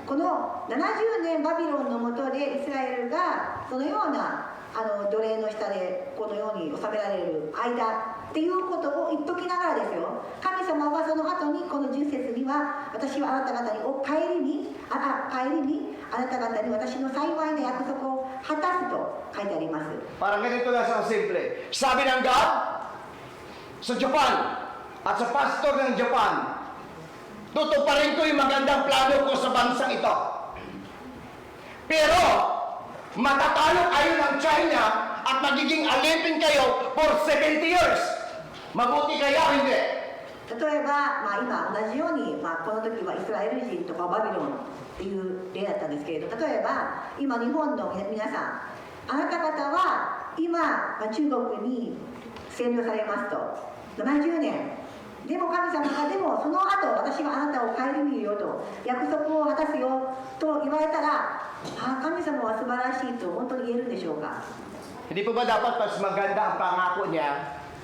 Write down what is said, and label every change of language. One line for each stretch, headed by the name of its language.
Japanese: この70年バビロンの下でイスラエルがそのような奴隷の下でこのように治められる間っていうことを言っときながらですよ、神様はその後にこの10節には、私はあなた方に帰りにあなた方に私の幸いな約束を果たすと書いてあります。
Filipino: Parang ganito lang sa simple. Sabi ng God sa Japan at sa pastor ng Japan, Tutuparin ko yung magandang plano ko sa bansang ito. Pero, matatalo kayo ng China at magiging alipin kayo
English: for 70 years.
Filipino: Mabuti kaya hindi?
Japanese: 例えば、今同じように、この時はイスラエル人とかバビロンっていう例だったんですけれど、例えば今日本の皆さん、あなた方は今、中国に占領されますと70年でも神様がでもその後私はあなたを顧みるよと約束を果たすよと言われたら、神様は素晴らしいと本当に言えるんでしょうか。
Filipino: Hindi po ba dapat mas maganda ang pangako niya?